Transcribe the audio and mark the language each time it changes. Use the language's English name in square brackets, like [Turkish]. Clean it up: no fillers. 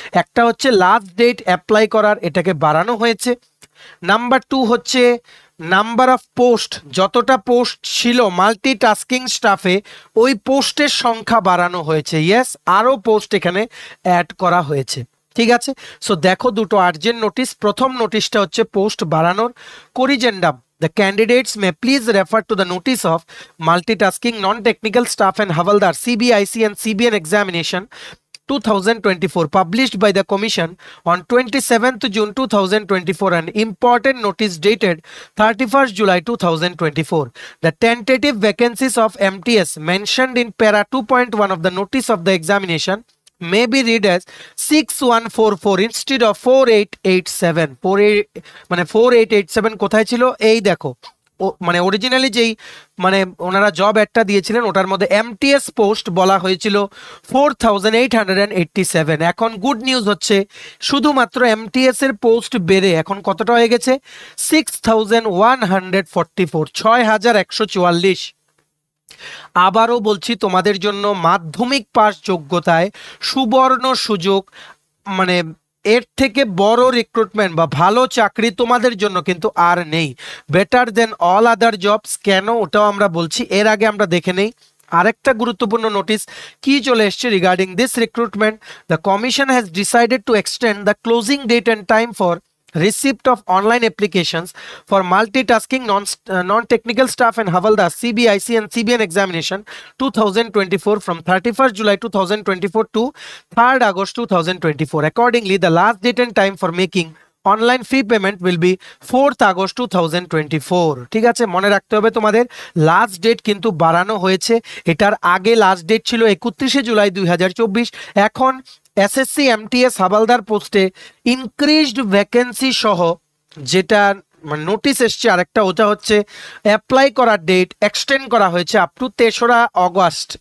[Bangla] একটা হচ্ছে last date apply করার, এটাকে বাড়ানো হয়েছে। নাম্বার 2 হচ্ছে নাম্বার অফ পোস্ট, যতটা পোস্ট ছিল মাল্টিটাস্কিং স্টাফে ওই পোস্টের সংখ্যা বাড়ানো হয়েছে। ইয়েস, আরও পোস্ট এখানে অ্যাড করা হয়েছে। ঠিক আছে, সো দেখো দুটো আর্জেন্ট নোটিশ। প্রথম নোটিশটা হচ্ছে পোস্ট বাড়ানোর। [English] Corrigendum, the candidates may please refer to the notice of multitasking non-technical staff and Havaldar CBIC and CBN examination 2024 published by the Commission on 27th June 2024 and important notice dated 31st July 2024. The tentative vacancies of MTS mentioned in para 2.1 of the notice of the examination may be read as 6144 instead of 4887. [Bangla] 4887 কোথায় ছিল? এই দেখো, মানে originally যেই মানে ওনারা job একটা দিয়েছিলেন ওটার মধ্যে এমটিএস পোস্ট বলা হয়েছিল 4887। এখন গুড নিউজ হচ্ছে শুধুমাত্র এমটিএস এর পোস্ট বেড়ে এখন কতটা হয়ে গেছে? 6144, 6144। আবারও বলছি তোমাদের জন্য মাধ্যমিক পাস যোগ্যতায় সুবর্ণ সুযোগ, মানে এর থেকে বড় রিক্রুটমেন্ট বা ভালো চাকরি তোমাদের জন্য কিন্তু আর নেই। [English] Better than all other jobs. [Bangla] কেন ওটাও আমরা বলছি, এর আগে আমরা দেখে নেই আরেকটা গুরুত্বপূর্ণ নোটিশ কি চলে এসছে [English] Regarding this recruitment. The commission has decided to extend the closing date and time for receipt of online applications for multitasking non-technical staff and Havaldar CBIC and CBN examination 2024 from 31st July 2024 to 3rd August 2024. Accordingly, the last date and time for making online fee payment will be 4th August 2024। [Bangla] ঠিক আছে, মনে রাখতে হবে তোমাদের last date কিন্তু বাড়ানো হয়েছে। এটার আগে লাস্ট ডেট ছিল 31শে জুলাই 2024। এখন এসএসসি এমটিএস হাবালদার পোস্টে ইনক্রিজড ভ্যাকেন্সি সহ যেটা মানে নোটিশ এসছে আরেকটা, ওটা হচ্ছে অ্যাপ্লাই করার ডেট এক্সটেন্ড করা হয়েছে আপ টু 3রা অগস্ট।